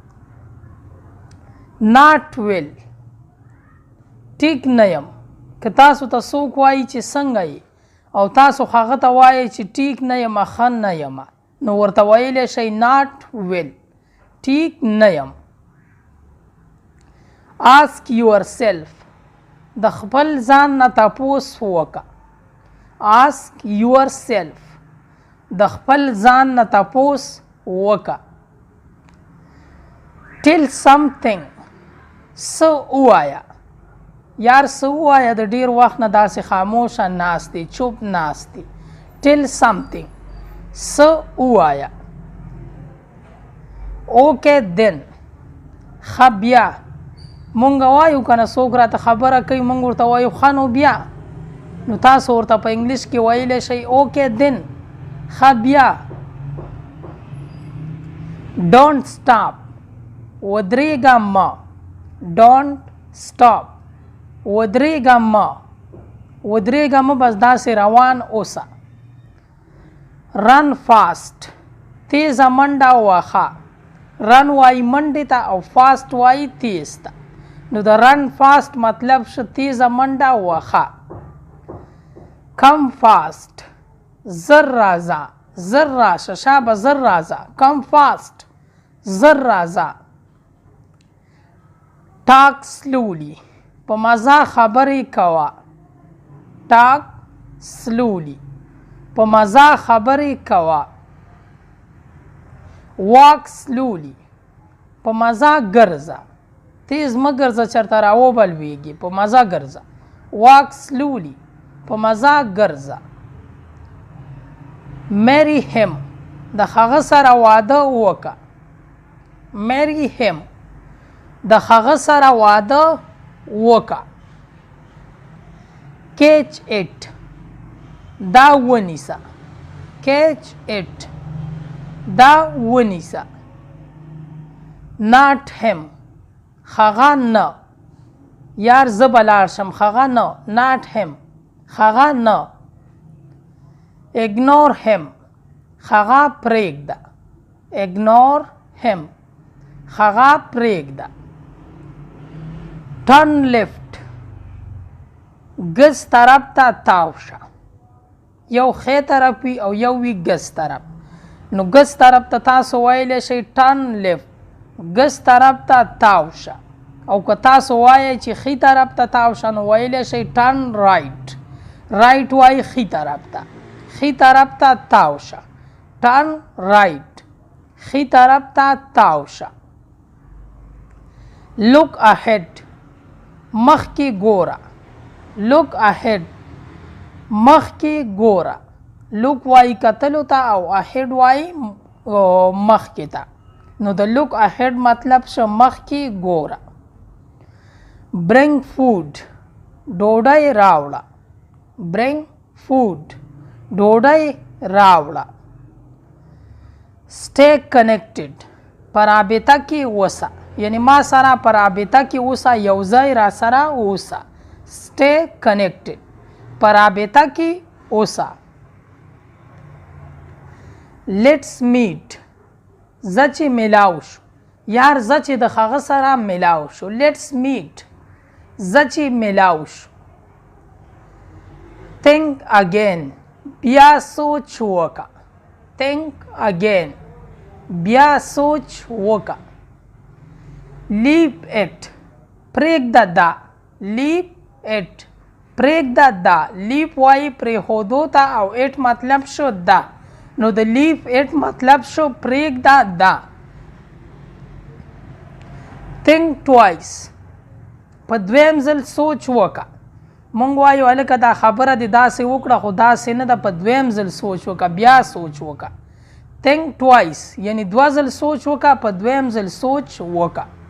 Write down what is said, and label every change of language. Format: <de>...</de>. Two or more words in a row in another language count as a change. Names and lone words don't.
<en>not well,</en> <ps>ټیک نه یم. که تاسو ته څوک وایي چې څنګه یې او تاسو هغه ته وایئ چې ټیک نه یم، ښه نه یم، نو ورته ویلی شئ</ps> <en>not well,</en> <ps>ټیک نه یم.</ps> <en>ask yourself,</en> <ps>د خپل ځان نه تپوس وکړه.</ps> <en>ask yourself,</en> <ps>د خپل ځان نه تپوس وکړه.</ps> <en>tell something,</en> <ps>څه ووایه. یار څه ووایه، د ډېر وخت نه داسې خاموشه ناست دی، چوپ ناست دی.</ps> <en>tell something,</en> <ps>څه ووایه.</ps> <en>okay then,</en> <ps>ښه بیا. مونږ وایو که نه، څوک راته خبره کوي مونږ ورته وایو ښه نو بیا. نو تاسو ورته په انګلیش کې ویلی شئ</ps> <en>okay then,</en> <ps>ښه بیا</ps> <en>don't stop</en> <ps>ودرېږه مه</ps> <en>don't stop</en> <ps>ودرېږه مه بس داسې روان اوسه</ps> <en>run fast</en> <ps>تیزه منډه وهه run وایي منډې ته او fast وایي تیز ته نو د</ps> <en>run fast</en> <ps>مطلب شو تیزه منډه وهه</ps> <en>come fast</en> <ps>زر راشه شابه زر راځه</ps> <en>come fast</en> <ps>زر راځه</ps> <en>talk slowly</en> <ps>په مزه خبرې کوه</ps> <en>talk slowly</en> <ps>په مزه خبرې کوه</ps> <en>walk slowly</en> <ps>په مزه ګرځه تیز مه ګرځه چېرته راوبلوېږي په مزه ګرځه</ps> <en>walk slowly</en> <ps>په مزه ګرځه</ps> <en>marry him</en> <ps>د هغه سره واده وکړه</ps> <en>marry him</en> <ps>د هغه سره واده وکړه</ps> <en>catch it</en> <ps>دا ونیسه</ps> <en>catch it</en> <ps>دا ونیسه</ps> <en>not him</en> <ps>هغه نه یار زه به لاړ شم هغه نه</ps> <en>not him</en> <ps>هغه نه</ps> <en>ignore him</en> <ps>هغه پرېږده</ps> <en>ignore him</en> <ps>هغه پرېږده</ps> <en>turn left</en> <ps>ګز طرف ته تاو شه یو ښی طرف وي او یو وي ګز طرف نو ګز طرف ته تاسو ویلی شئ</ps> <en>turn left</en> <ps>ګز طرف ته تاو شه او که تاسو وایئ چې ښي طرف ته تاو شه نو ویلی شئ</ps> <en>turn right right</en> <ps>وایي ښي طرف ته ښي طرف ته تاو شه</ps> <en>turn right</en> <ps>ښي طرف ته تاو شه</ps> <en>look ahead</en> <ps>مخکې ګوره</ps> <en>look ahead</en> <ps>مخکې ګوره look وایي کتلو ته او ahead وایي مخکې ته نو د</ps> <en>look ahead</en> <ps>مطلب شو مخکې ګوره</ps> <en>bring food</en> <ps>ډوډۍ راوړه</ps> <en>bring food</en> <ps>ډوډۍ راوړه</ps> <en>stay connected</en> <ps>په رابطه کې اوسه یعنی ما سره په رابطه کې اوسه یو ځای را سره اوسه</ps> <en>stay connected</en> <ps>په رابطه کې اوسه</ps> <en>let's meet</en> <ps>زه چې ملاو شو یار زه چې د هغه سره ملاو شو</ps> <en>let's meet</en> <ps>زه چې ملاو شو</ps> <en>think again</en> <ps>بیا سوچ وکړه</ps> <en>think again</en> <ps>بیا سوچ وکړه</ps> <en>leave it</en> <ps>پرېږده دا</ps> <en>leave it</en> <ps>پرېږده دا leave وایي پرېښودو ته او it مطلب شو دا نو د</ps> <en>leave it</en> <ps>مطلب شو پرېږده دا</ps> <en>think twice</en> <ps>په دویم ځل سوچ وکړه مونږ وایو هلکه دا خبره دې داسې وکړه خو داسې نه ده په دویم ځل سوچ وکړه بیا سوچ وکړه</ps> <en>think twice</en> <ps>یعنی دوه ځل سوچ وکړه په دویم ځل سوچ وکړه</ps>